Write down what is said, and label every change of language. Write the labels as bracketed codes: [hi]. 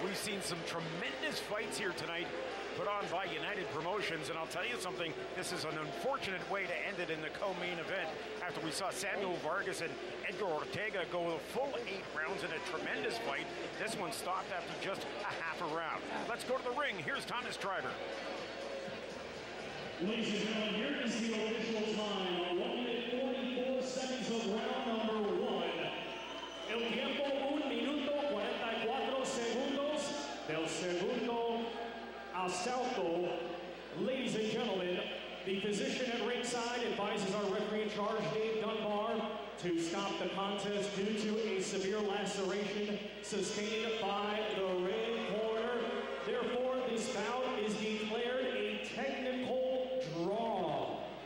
[en] We've seen some tremendous fights here tonight put on by United Promotions, and I'll tell you something, this is an unfortunate way to end it in the co-main event after we saw Samuel Vargas and Edgar Ortega go the full 8 rounds in a tremendous fight. This one stopped after just a half a round. Let's go to the ring. Here's Thomas Driver. Ladies and gentlemen, here is the official time. 1 minute 44 seconds of round number 1. [es] El tiempo 1 minuto 44 segundos del segundo asalto. [en] Ladies and gentlemen, the physician at ringside advises our referee in charge, Dave Dunbar, to stop the contest due to a severe laceration sustained by the red corner. Therefore, this bout is declared a technical draw.